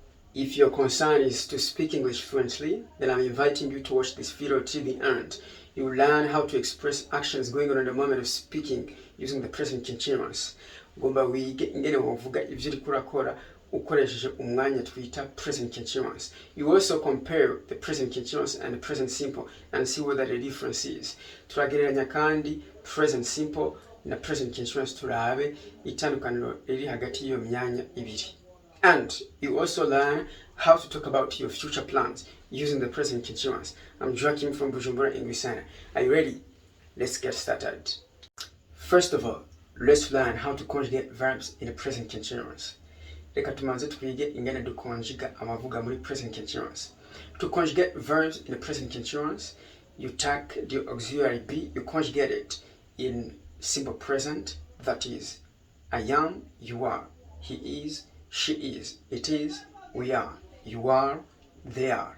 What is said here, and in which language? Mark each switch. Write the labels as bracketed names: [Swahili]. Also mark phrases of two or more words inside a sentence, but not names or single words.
[English] If your concern is to speak English fluently, then I'm inviting you to watch this video till the end. You will learn how to express actions going on in the moment of speaking using the present continuous. [Rundi] Ugomba wige ingene wovuga ivyo uriko urakora ukoresheje umwanya twita [English] present continuous. You also compare the present continuous and the present simple and see whether the difference is. [Rundi] Turagereranya kandi [English] present simple [Rundi] na [English] present continuous [Rundi] turabe itandukaniro riri hagati y'iyo myanya ibiri. [English] And you also learn how to talk about your future plans using the present continuous. I'm Joachim from Bujumbura English Center. Are you ready? Let's get started. First of all, let's learn how to conjugate verbs in the present continuous. [Rundi] Reka tumanze twige ingene dukonjiga amavuga muri [English] present continuous. To conjugate verbs in the present continuous, you take the auxiliary be, you conjugate it in simple present, that is, I am, you are, he is, she is, it is, we are, you are, they are.